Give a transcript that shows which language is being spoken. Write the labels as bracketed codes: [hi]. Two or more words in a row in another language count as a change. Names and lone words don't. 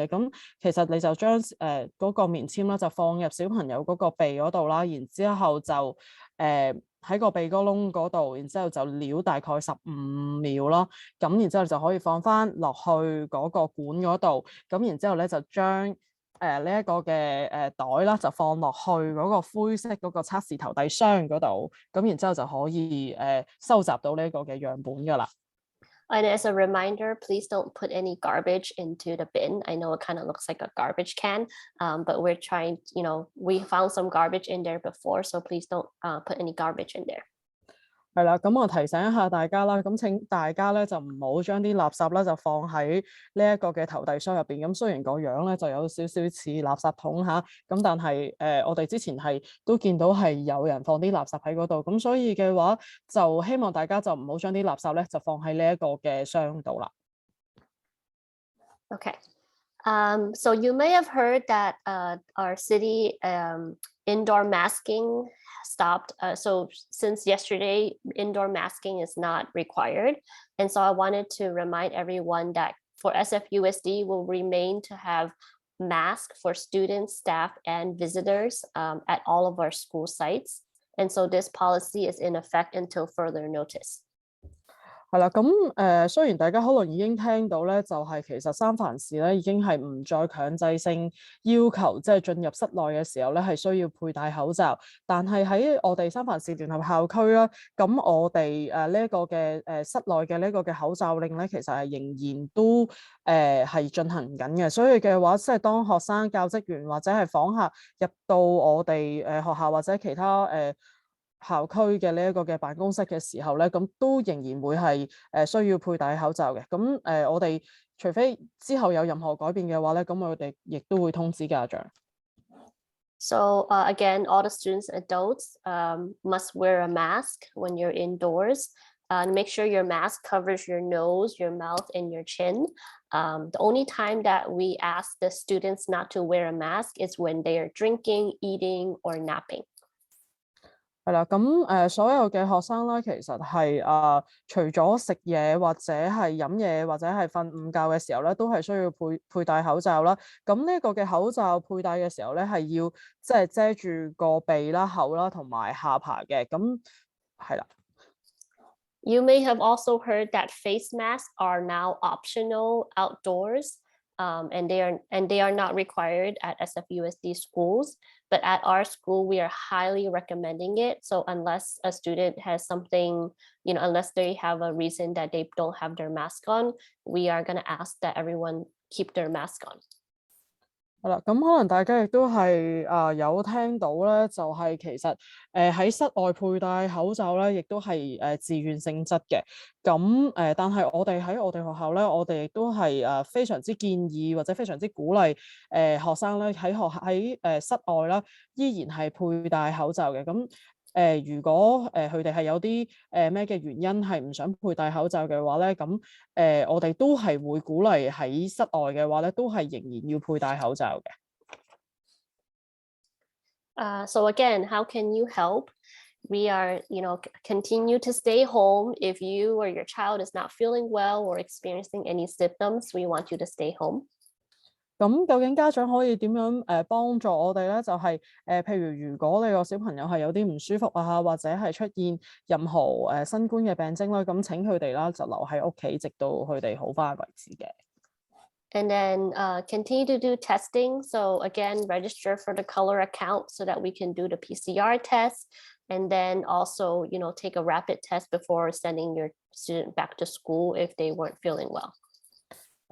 [yue] 咁其實你就將嗰個棉籤啦，就放入小朋友嗰個鼻嗰度啦，然之後就喺個鼻哥窿嗰度，然之後就撩大概15秒啦。咁然之後就可以放翻落去嗰個管嗰度。咁然之後咧就將呢一個嘅袋啦，就放落去嗰個灰色嗰個測試投遞箱嗰度，咁然之後就可以收集到呢一個嘅樣本㗎啦。 [en] And as a reminder, please don't put any garbage into the bin. I know it kind of looks like a garbage can, but we're trying, we found some garbage in there before, so please don't put any garbage in there. [yue] 係啦，咁我提醒一下大家啦，咁請大家咧就唔好將啲垃圾咧就放喺呢一個嘅投遞箱入邊。咁雖然個樣咧就有少少似垃圾桶嚇，咁但係我哋之前係都見到係有人放啲垃圾喺嗰度，咁所以嘅話就希望大家就唔好將啲垃圾咧就放喺呢一個嘅箱度啦。 [en] Okay. So you may have heard that our city indoor masking stopped. So since yesterday, indoor masking is not required. And so I wanted to remind everyone that for SFUSD, we'll remain to have masks for students, staff, and visitors at all of our school sites. And so this policy is in effect until further notice. [yue] 係啦，咁雖然大家可能已經聽到咧，就係其實三藩市咧已經係唔再強制性要求，即係進入室內嘅時候咧係需要佩戴口罩，但係喺我哋三藩市聯合校區啦，咁我哋呢一個嘅室內嘅呢個嘅口罩令咧，其實係仍然都係進行緊嘅，所以嘅話，即係當學生、教職員或者係訪客入到我哋學校或者其他校區嘅呢一個嘅辦公室嘅時候咧，咁都仍然會係需要佩戴口罩嘅。咁我哋除非之後有任何改變嘅話咧，咁我哋亦都會通知家長。 [en] So again, all the students, adults must wear a mask when you're indoors. Make sure your mask covers your nose, your mouth, and your chin. The only time that we ask the students not to wear a mask is when they are drinking, eating, or napping. [yue] 係啦，咁所有嘅學生啦，其實係除咗食嘢或者係飲嘢或者係瞓午覺嘅時候咧，都係需要佩戴口罩啦。咁呢個嘅口罩佩戴嘅時候咧，係要即係遮住個鼻啦、口啦同埋下巴嘅。咁係啦。 [en] You may have also heard that face masks are now optional outdoors. And they are not required at SFUSD schools, but at our school we are highly recommending it. So unless a student has something, unless they have a reason that they don't have their mask on, we are going to ask that everyone keep their mask on. [yue] 係啦，咁可能大家亦都係有聽到咧，就係其實喺室外佩戴口罩咧，亦都係自願性質嘅。咁但係我哋喺我哋學校咧，我哋亦都係非常之建議或者非常之鼓勵學生咧喺室外啦，依然係佩戴口罩嘅。咁如果佢哋係有啲咩嘅原因係唔想佩戴口罩嘅話咧，咁我哋都係會鼓勵喺室外嘅話咧，都係仍然要佩戴口罩嘅。 [en] So again, how can you help? We are, continue to stay home. If you or your child is not feeling well or experiencing any symptoms, we want you to stay home. [yue] 咁究竟家長可以點樣幫助我哋咧？就係譬如果你個小朋友係有啲唔舒服啊，或者係出現任何新冠嘅病徵啦，咁請佢哋啦就留喺屋企，直到佢哋好返為止嘅。 [en] And then continue to do testing. So again, register for the Color account so that we can do the PCR test. And then also, take a rapid test before sending your student back to school if they weren't feeling well.